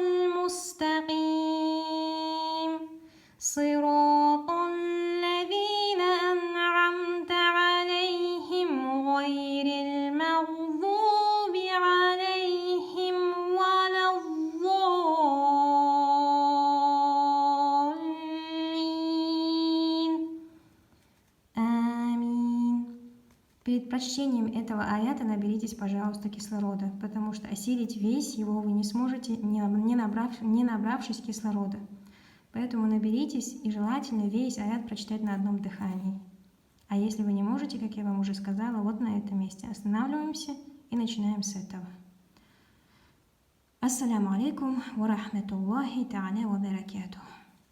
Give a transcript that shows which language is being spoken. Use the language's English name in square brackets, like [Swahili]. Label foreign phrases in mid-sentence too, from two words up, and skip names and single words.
[Arabic] المستقيم صراط الذين أنعمت عليهم غير المغضوب عليهم ولا الضالين Аминь. [Russian] Перед прочтением этого аята наберитесь, пожалуйста, кислорода, потому что осилить весь его вы не сможете, не набравшись кислорода. Поэтому наберитесь и желательно весь аят прочитать на одном дыхании. А если вы не можете, как я вам уже сказала, вот на этом месте останавливаемся и начинаем с этого. [Arabic] السلام عليكم ورحمة الله تعالى وبركاته.